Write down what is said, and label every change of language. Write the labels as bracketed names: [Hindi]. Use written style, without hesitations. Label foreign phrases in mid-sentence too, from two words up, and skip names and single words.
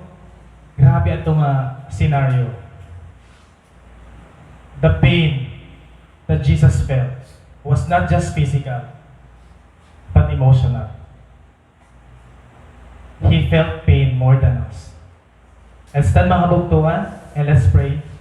[Filipino] Grabe itong scenario. [English] The pain that Jesus felt was not just physical, but emotional. He felt pain more than us. Let's stand [Filipino] mga bugtuan [English] and let's pray.